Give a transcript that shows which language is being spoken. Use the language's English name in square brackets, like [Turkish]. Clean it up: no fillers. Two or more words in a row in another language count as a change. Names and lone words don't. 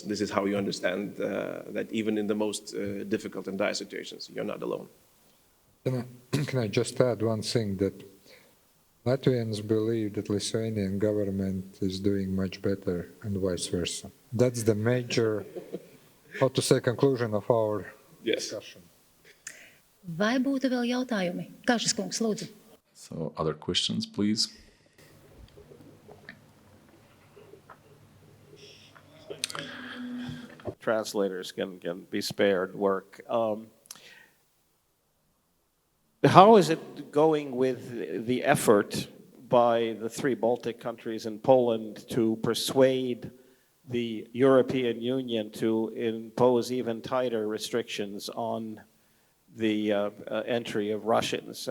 [English] This is how you understand that even in the most difficult and dire situations, you're not alone. Can I just add one thing, that Latvians believe that Lithuanian government is doing much better and vice versa. That's the major, how to say, conclusion of our discussion. [Latvian] Vai būtu vēl jautājumi? Kāšas kungs, lūdzu. [English] So, other questions, please. Translators can be spared work. How is it going with the effort by the 3 Baltic countries and Poland to persuade the European Union to impose even tighter restrictions on the entry of Russians?